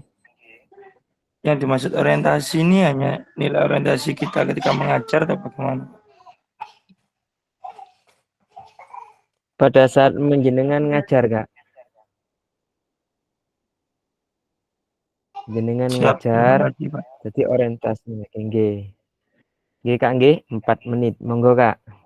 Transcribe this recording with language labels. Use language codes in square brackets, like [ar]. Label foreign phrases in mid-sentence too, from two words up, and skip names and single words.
[id] Yang dimaksud orientasi ini hanya nilai orientasi kita ketika mengajar atau bagaimana? Pada saat menjenengan ngajar Kak. Jenengan Siap, terima ngajar, kasih Pak. jadi orientasinya nggih. Nggih Kak nggih, 4 menit. Monggo Kak.